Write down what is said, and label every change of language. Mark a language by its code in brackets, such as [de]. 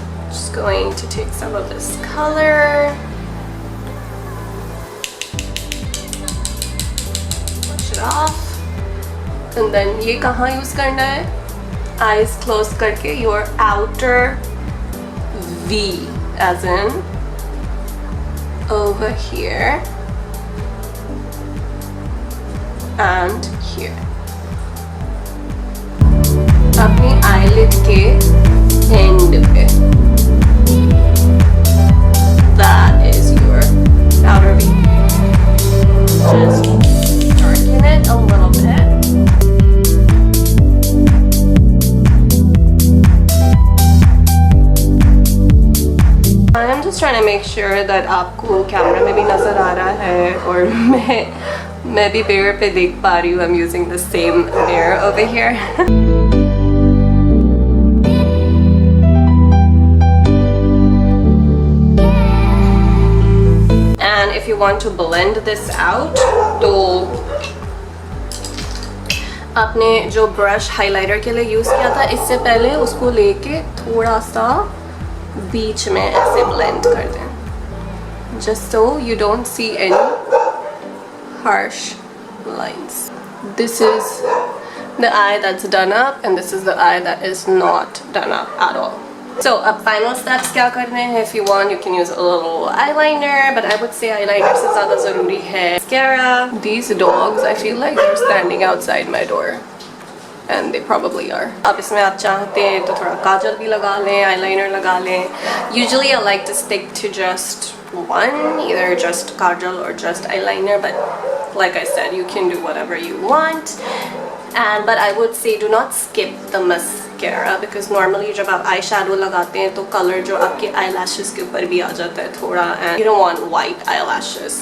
[en] Just going to take some of this color, brush it off, and then [hi] ये कहाँ use करना है? [en] Eyes closed [hi] करके [en] your outer V, as in over here and here. [hi] अपनी eyelid के end पे. [en] That is your outer V. Just darken it a little bit. I'm just trying to make sure that [hi] आपको camera में भी नजर आ रहा है और मैं भी mirror पे देख पा रही हूँ. [en] I'm using the same mirror over here. And if you want to blend this out, [hi] तो आपने जो ब्रश हाइलाइटर के लिए यूज किया था इससे पहले उसको लेके थोड़ा सा बीच में ऐसे blend कर दें, [en] just so you don't see any harsh lines. This is the eye that's done up and this is the eye that is not done up at all. [hi] So अब final steps क्या करने हैं? [en] If you want, you can use a little eyeliner, but I would say eyeliner [hi] से ज़्यादा ज़रूरी है [en] mascara. These dogs, I feel like they're standing outside my door, and they probably are. [hi] अब इसमें आप चाहते हैं तो थोड़ा काजल भी लगा लें, eyeliner लगा लें. [en] Usually I like to stick to just one, either just kajal or just eyeliner, but like I said, you can do whatever you want. But I would say do not skip the mascara, because normally [hi] जब आप eyeshadow लगाते हैं तो color जो आपके eyelashes के ऊपर भी आ जाता है थोड़ा, [en] and you don't want white eyelashes.